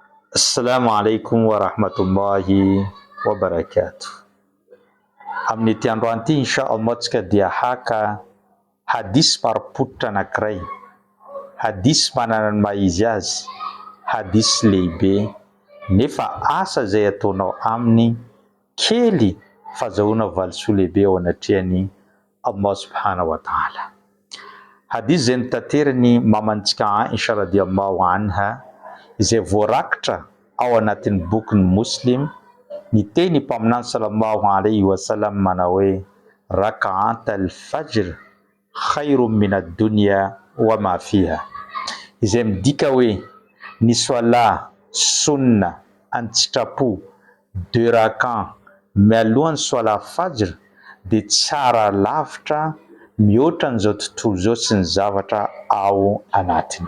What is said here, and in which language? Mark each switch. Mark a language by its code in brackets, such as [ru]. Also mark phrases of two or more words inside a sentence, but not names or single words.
[ar] السلام عليكم ورحمة الله وبركاته. [mg] Amin'ity androany ity inshallah tsika dia haka hadisy marim-pototra anankiray. Hadisy manana ny maha izy azy, hadisy lehibe nefa asa izay ataonao aminy kely fahazahoana valisoa lehibe ao anatrehany [ar] الله سبحانه وتعالى. [mg] Hadisy izay notanterany mamantsika Aisha [ar] رضي الله عنها [mg] izay voarakitra ao anatin'ny bokin'ny Muslim, ny teny mpaminany [ar] صلى الله عليه وسلم [mg] manao hoe [ar] ركعتا الفجر خير من الدنيا وما فيها, [mg] izay midika hoe ny soala sunna an-tsitrapo 2 rakan mialohan'ny soala fajr dia tsara lavitra mihoatra n'izao tontolo izao sy ny zavatra ao anatiny.